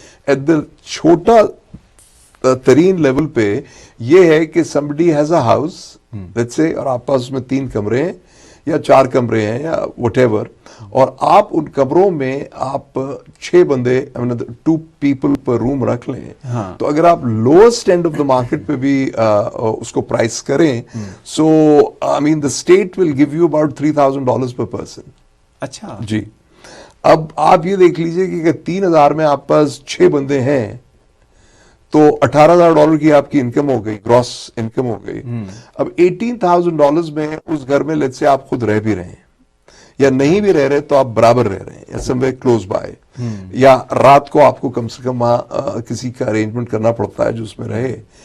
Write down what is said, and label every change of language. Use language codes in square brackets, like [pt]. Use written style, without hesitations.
[ur] At the چھوٹا ترین level پہ یہ ہے کہ [en] somebody has a house let's say, [ur] اور آپ پاس اس میں 3 کمرے ہیں یا 4 کمرے ہیں یا [en] whatever, [ur] اور آپ ان کمروں میں آپ 6 بندے [en] 2 people per room [ur] رکھ لیں. تو اگر آپ [en] lowest end of the market [ur] پہ بھی اس کو پرائس کریں, [en] so I mean the state will give you about $3,000 per person. [ur] اچھا جی. اب آپ یہ دیکھ لیجئے کہ اگر 3,000 میں آپ پاس 6 بندے ہیں تو $18,000 کی آپ کی انکم ہو گئی, گراس انکم ہو گئی. اب $18,000 میں اس گھر میں لیٹ سے آپ خود رہ بھی رہے ہیں یا نہیں بھی رہ رہے تو آپ برابر رہ رہے ہیں یا [en] some way close by, [ur] یا رات کو آپ کو کم سے کم کسی کا ارینجمنٹ کرنا پڑتا ہے جو اس میں رہے.